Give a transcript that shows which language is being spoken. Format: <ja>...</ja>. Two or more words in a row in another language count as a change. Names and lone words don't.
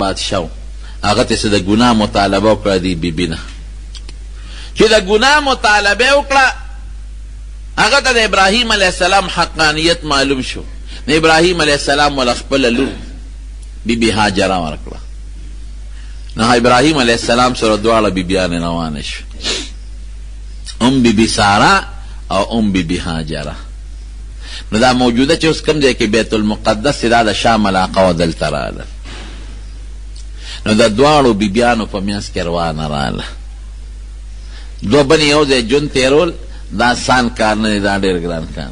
<ps>بادشاه و هغه ته څه د ګناه مطالبه وکړه دې بیبي نه چې د ګناه مطالبه وکړه هغه ته د ابراهیم</ps> <ar>علیه السلام</ar> <ps>حقانیت معلوم شو نو ابراهیم</ps> <ar>علیه السلام</ar> <ps>وله خپله لور بیبي هاجره ورکړه نو ابراهیم</ps> <ar>علیہ السلام</ar> <ps>سره دواړه بیبیان روانه شو، بی بی سارا او بی بی هاجره. نو دا موجوده چې اوس کوم ځای کې بیت المقدس دا د شام علاقه و دلته راغله. نو د دواړو بیبیانو په منځ کې روانه راغله. دوه بنې یو ځای ژوند تېرول دا آسان کار نه دی، دا ډېر ګران کار.</ps>